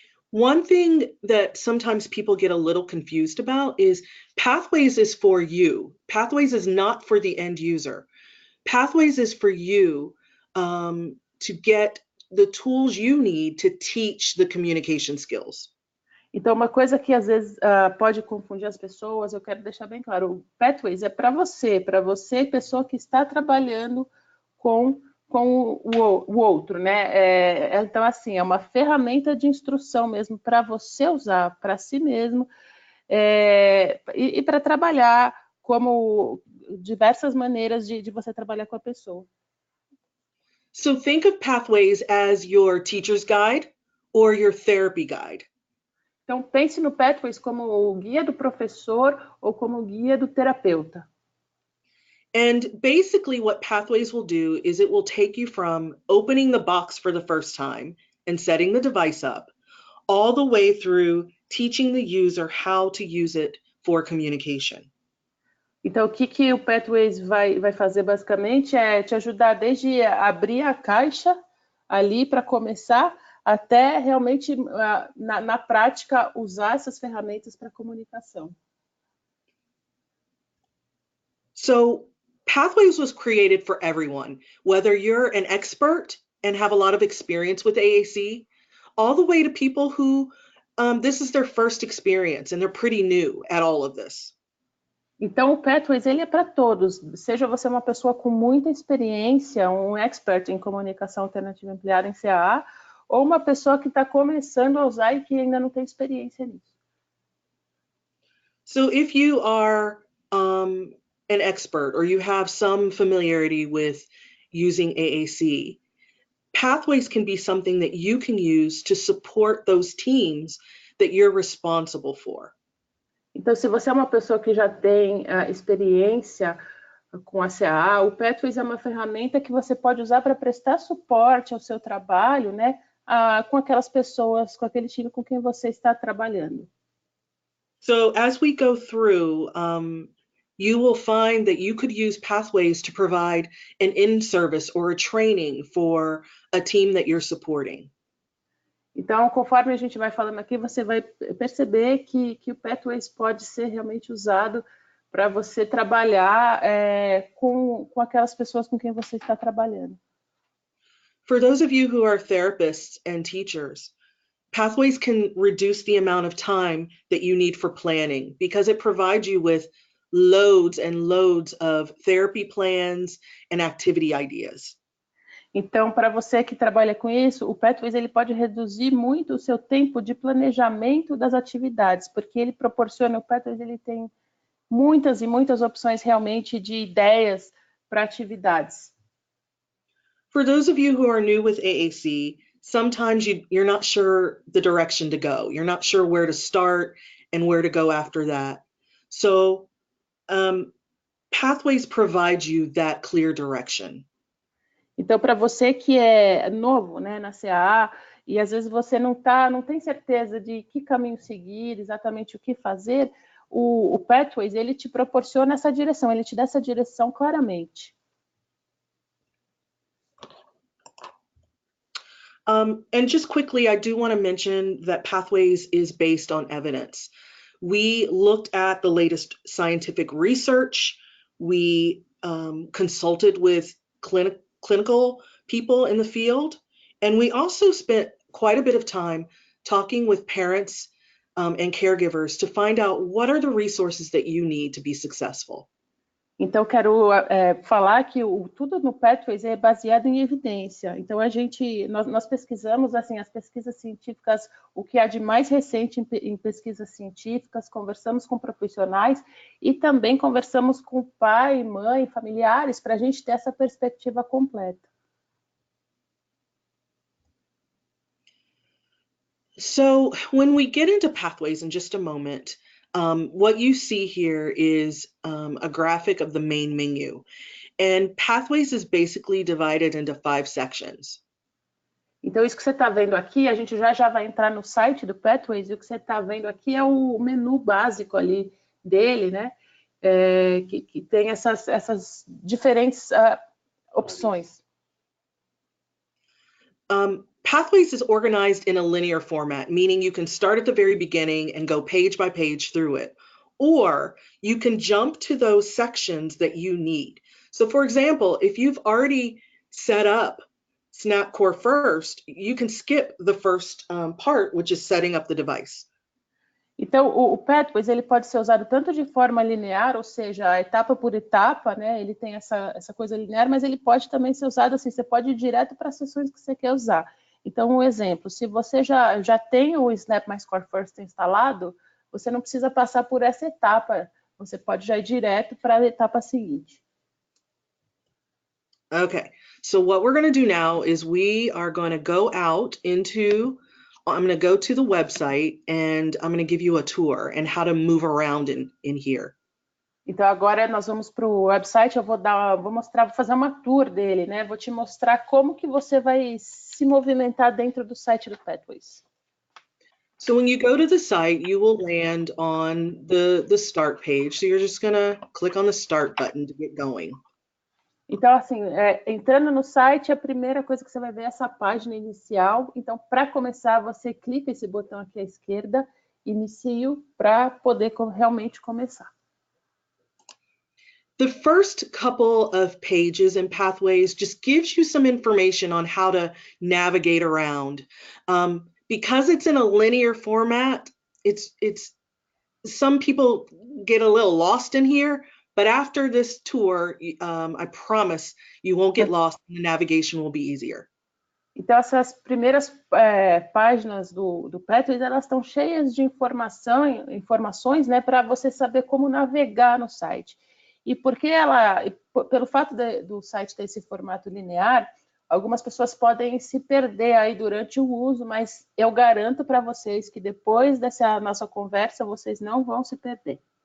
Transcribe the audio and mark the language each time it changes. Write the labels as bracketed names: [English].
[English] One thing that sometimes people get a little confused about is Pathways is for you. Pathways is not for the end user. Pathways is for you to get the tools you need to teach the communication skills. [Portuguese] Então, uma coisa que às vezes pode confundir as pessoas, eu quero deixar bem claro, o Pathways é para você, pessoa que está trabalhando com o outro, né? Então, assim, é uma ferramenta de instrução mesmo para você usar para si mesmo e para trabalhar como diversas maneiras de você trabalhar com a pessoa. [English] So think of Pathways as your teacher's guide or your therapy guide. [Portuguese] Então, pense no Pathways como o guia do professor ou como o guia do terapeuta. [English] And basically what Pathways will do is it will take you from opening the box for the first time and setting the device up, all the way through teaching the user how to use it for communication. [Portuguese] Então, o que o Pathways vai fazer basicamente é te ajudar desde abrir a caixa ali para começar, até realmente, na prática, usar essas ferramentas para comunicação. [English] So Pathways was created for everyone, whether you're an expert and have a lot of experience with AAC, all the way to people who this is their first experience and they're pretty new at all of this. [Portuguese] Então, o Pathways ele é para todos, seja você uma pessoa com muita experiência, um expert em comunicação alternativa ampliada em CAA, ou uma pessoa que está começando a usar e que ainda não tem experiência nisso. [English] So if you are an expert or you have some familiarity with using AAC, Pathways can be something that you can use to support those teams that you're responsible for. [Portuguese] Então, se você é uma pessoa que já tem experiência com a CAA, o Pathways é uma ferramenta que você pode usar para prestar suporte ao seu trabalho, né, com aquelas pessoas, com aquele time com quem você está trabalhando. [English] So as we go through, you will find that you could use Pathways to provide an in-service or a training for a team that you're supporting. [Portuguese] Então, conforme a gente vai falando aqui, você vai perceber que o Pathways pode ser realmente usado para você trabalhar com aquelas pessoas com quem você está trabalhando. [English] For those of you who are therapists and teachers, Pathways can reduce the amount of time that you need for planning because it provides you with loads and loads of therapy plans and activity ideas. [Portuguese] Então, para você que trabalha com isso, o Pathways ele pode reduzir muito o seu tempo de planejamento das atividades, porque ele proporciona, o Pathways ele tem muitas e muitas opções realmente de ideias para atividades. [English] For those of you who are new with AAC, sometimes you're not sure the direction to go. You're not sure where to start and where to go after that. So Pathways provides you that clear direction. [Portuguese] Então, para você que é novo, né, na CAA, e às vezes você não tem certeza de que caminho seguir, exatamente o que fazer, o Pathways, ele te proporciona essa direção, ele te dá essa direção claramente. [English] And just quickly, I do want to mention that Pathways is based on evidence. We looked at the latest scientific research. We consulted with clinical people in the field. And we also spent quite a bit of time talking with parents and caregivers to find out what are the resources that you need to be successful. [Portuguese] Então, quero falar que tudo no Pathways é baseado em evidência. Então, nós pesquisamos assim, as pesquisas científicas, o que há de mais recente em pesquisas científicas, conversamos com profissionais e também conversamos com pai, mãe, familiares, para a gente ter essa perspectiva completa. [English] So when we get into Pathways in just a moment, what you see here is a graphic of the main menu. And Pathways is basically divided into 5 sections. [Portuguese] Então, isso que você está vendo aqui, a gente já vai entrar no site do Pathways, e o que você está vendo aqui é o menu básico ali dele, né? Que tem essas diferentes opções. [English] Pathways is organized in a linear format, meaning you can start at the very beginning and go page by page through it. Or you can jump to those sections that you need. So for example, if you've already set up Snap Core first, you can skip the first part, which is setting up the device. [Portuguese] Então, o Pathways ele pode ser usado tanto de forma linear, ou seja, etapa por etapa, né? Ele tem essa coisa linear, mas ele pode também ser usado assim, você pode ir direto para as sessões que você quer usar. Então, um exemplo, se você já tem o Snap My Core First instalado, você não precisa passar por essa etapa você pode já ir direto para a etapa seguinte. [English] Okay, so what we're going to do now is we are going to go out into, I'm going to go to the website and I'm going to give you a tour and how to move around in here. [Portuguese] Então agora nós vamos para o website, vou mostrar, vou fazer uma tour dele, né? Vou te mostrar como que você vai se movimentar dentro do site do Pathways. [English] So when you go to the site, you will land on the start page. So you're just going to click on the start button to get going. [Portuguese] Então, assim, entrando no site, a primeira coisa que você vai ver é essa página inicial. Então, para começar, você clica esse botão aqui à esquerda, inicio, para poder realmente começar. [English] The first couple of pages in Pathways just gives you some information on how to navigate around. Because it's in a linear format, it's some people get a little lost in here, but after this tour, I promise you won't get lost and the navigation will be easier. [Portuguese] Então, essas primeiras páginas do Pathways, elas estão cheias de informações, né, para você saber como navegar no site. E porque pelo fato do site ter esse formato linear, algumas pessoas podem se perder aí durante o uso, mas eu garanto para vocês que depois dessa nossa conversa, vocês não vão se perder.